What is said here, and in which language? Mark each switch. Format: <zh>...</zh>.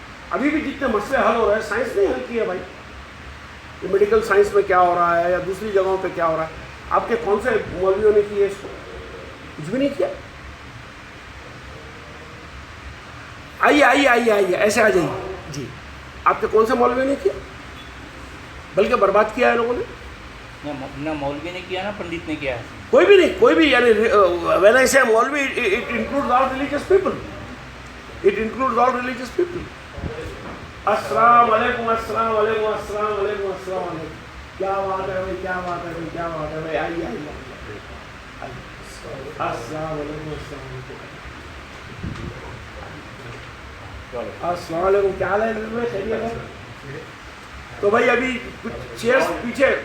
<ur>ابھی بھی جتنے مسئلے حل ہو رہے ہیں سائنس نے حل کیے بھائی. یہ میڈیکل سائنس میں کیا ہو رہا ہے یا دوسری جگہوں پہ کیا ہو رہا ہے, آپ کے کون سے مولویوں نے کیے اس کو؟ کچھ بھی نہیں کیا. آئیے آئیے آئیے آئیے ایسے آ جائیے جی. آپ کے کون سے مولویوں نے کیا؟ بلکہ برباد کیا ہے لوگوں نے. نہ مولوی نے کیا نہ پنڈت نے کیا ہے. کوئی بھی نہیں, کوئی بھی.</ur> <en>یعنی when I say مولوی it includes all religious people. It includes all religious people.</en> <ur>السلام علیکم السلام علیکم السلام علیکم السلام علیکم. کیا بات ہے بھائی, کیا بات ہے بھائی, کیا بات ہے بھائی. آئیے آئیے السلام علیکم السلام علیکم السلام علیکم. کیا حال ہے خیریت ہے؟ تو بھائی ابھی کچھ چیئرس پیچھے.</ur>